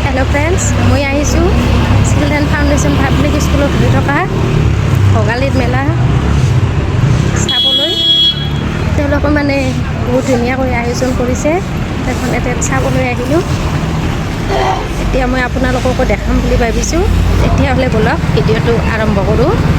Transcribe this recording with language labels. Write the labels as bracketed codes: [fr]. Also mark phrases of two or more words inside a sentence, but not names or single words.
[en] Hello friends [as] মই আহিছোঁ चिल्ड्रेन फाउंडेशन पाब्लिक स्कूলত হৈ থকা ভোগালীৰ মেলা চাবলৈ তেওঁলোকে মানে বহুত ধুনীয়াকৈ আয়োজন কৰিছে এখন এতে চাবলৈ আহিলোঁ এতিয়া মই আপোনালোককো দেখাম বুলি ভাবিছোঁ তেতিয়াহ'লে বলক ভিডিঅ'টো আৰম্ভ কৰোঁ